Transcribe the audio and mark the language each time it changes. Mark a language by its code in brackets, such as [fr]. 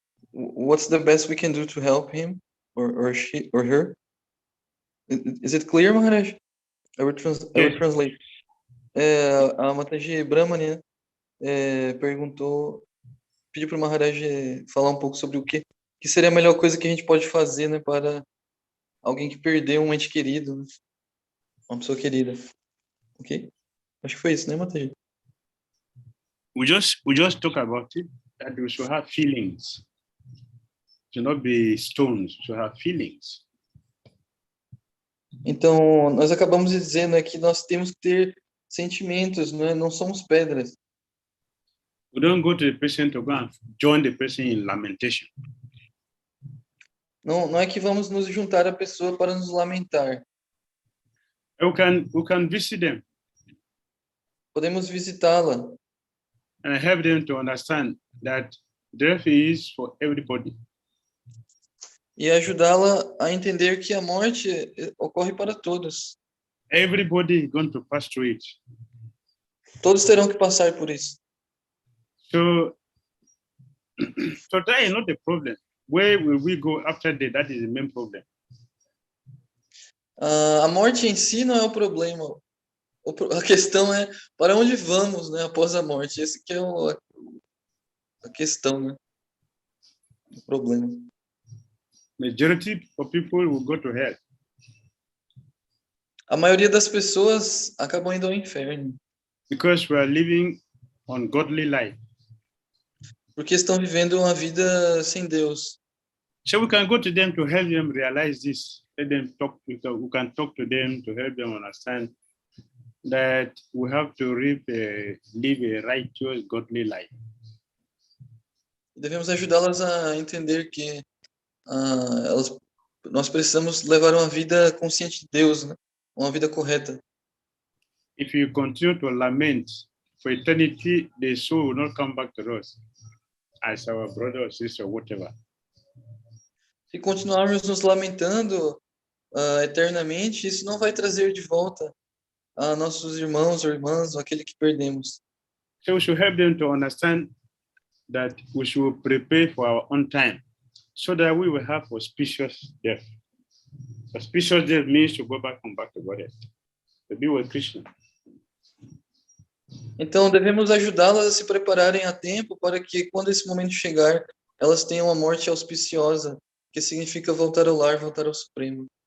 [en] What's the best we can do to help him or she or her? Is it clear, Maharaj? I will translate. [pt] A Mataji Brahmani, né, pediu para o Maharaj falar um pouco sobre o que seria a melhor coisa que a gente pode fazer, né, para alguém que perdeu um ente querido, né, uma pessoa querida. Ok? Acho que foi isso, né, Mataji? [en] We just talk about it, that we should have feelings. Should not be stones, we should have feelings. [pt] Então, nós acabamos de dizer, né, que nós temos que ter sentimentos, né? Não somos pedras. [en] We don't go to the person to go and join the person in lamentation. [pt] Não é que vamos nos juntar à pessoa para nos lamentar. [en] We can visit them. [pt] Podemos visitá-la. [en] And help them to understand that death is for everybody. [pt] E ajudá-la a entender que a morte ocorre para todos. [en] Everybody is going to pass through it. [pt] Todos terão que passar por isso. [en] So that is not the problem. Where will we go after death? That is the main problem. [pt] A morte em si não é o problema. A questão é para onde vamos, né, após a morte. Esse que é a questão, né? O problema. [en] Majority of people will go to hell. [pt] A maioria das pessoas acabam indo ao inferno. [en] Because we are living ungodly life. [pt] Porque estão vivendo uma vida sem Deus. [en] So we can go to them to help them realize this. Let them talk. We can talk to them to help them understand that we have to live a righteous, godly life. [pt] Devemos ajudá-las a entender que nós precisamos levar uma vida consciente de Deus, né? Uma vida correta. [en] If you continue to lament for eternity, the soul will not come back to us as our brother or sister or whatever. [pt] Se continuarmos nos lamentando eternamente, isso não vai trazer de volta a nossos irmãos ou irmãs, ou aquele que perdemos. [en] So we should help them to understand that we should prepare for our own time so that we will have auspicious death. Auspicious death means to go back to God, to be with Krishna. [pt] Então, devemos ajudá-las a se prepararem a tempo para que, quando esse momento chegar, elas tenham uma morte auspiciosa, que significa voltar ao lar, voltar ao Supremo.